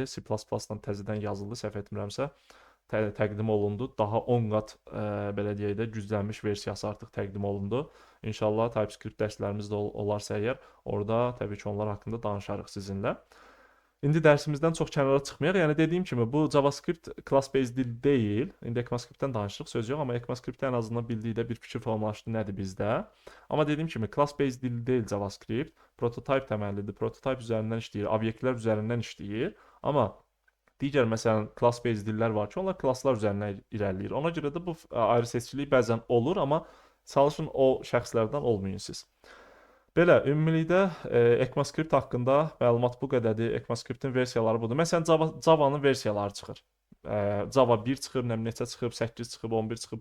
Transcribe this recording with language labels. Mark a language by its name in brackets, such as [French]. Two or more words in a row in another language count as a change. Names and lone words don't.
[Azerbaijani] C++-dan təzədən yazıldı, səhv etmirəmsə. Təqdim olundu. Daha 10 qat belə deyək də güclənmiş versiyası artıq təqdim olundu. İnşallah TypeScript dərslərimiz də olarsa əgər, orada təbii ki, onlar haqqında danışarıq sizinlə. İndi dərsimizdən çox kənara çıxmayaq. Yəni dediyim kimi bu JavaScript [English] class based [Azerbaijani] dil deyil. İndi ECMAScript-dən danışırıq, söz yox, amma ECMAScript-də ən azından bildikdə bir fikir formalaşdı nədir bizdə. Amma dediyim kimi [English] class based [Azerbaijani] dil deyil JavaScript. Prototype təməllidir. Prototype üzərindən işləyir, obyektlər üzərindən işləyir. Amma Digər məsələn class based dillər var ki, onlar klasslar üzərindən irəliləyir. Ona görə də bu ayrı-seçkilik bəzən olur, amma çalışın o şəxslərdən olmayın siz. Belə, ümumilikdə ECMAScript haqqında məlumat bu qədərdir. ECMAScriptin versiyaları budur. Məsələn, Java-nın versiyaları çıxır. Java 1 çıxır, nə bilim neçə çıxıb, 8 çıxıb, 11 çıxıb.